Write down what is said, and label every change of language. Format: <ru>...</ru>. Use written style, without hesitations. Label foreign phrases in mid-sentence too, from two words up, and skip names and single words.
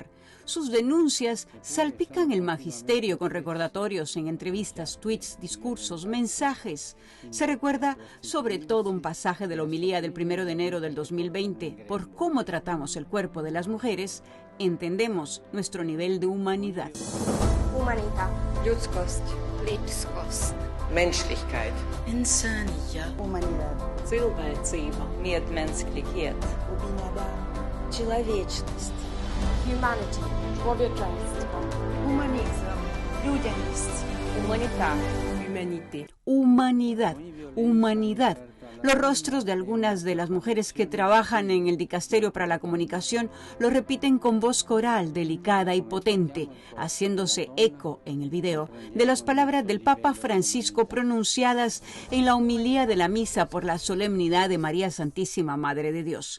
<es>Sus denuncias salpican el magisterio con recordatorios en entrevistas, tweets, discursos, mensajes. Se recuerda sobre todo un pasaje de la homilía del 1 de enero del 2020. Por cómo tratamos el cuerpo de las mujeres, entendemos nuestro nivel de humanidad. Humanidad.</es> <hr>Людskost. Menschlichkeit.</hr> <ar>إنسانية. Humanidad.</ar> <lv>Cilvēcība. Medmänsklighet.</lv> <ru>Человечность.</ru> <en>Humanity. Człowieczeństwo. Humanism. Людяность.</en> <es>Humanidad. Humanidad. Humanidad. Los rostros de algunas de las mujeres que trabajan en el Dicasterio para la Comunicación lo repiten con voz coral, delicada y potente, haciéndose eco en el video de las palabras del Papa Francisco pronunciadas en la homilía de la misa por la solemnidad de María Santísima Madre de Dios.</es>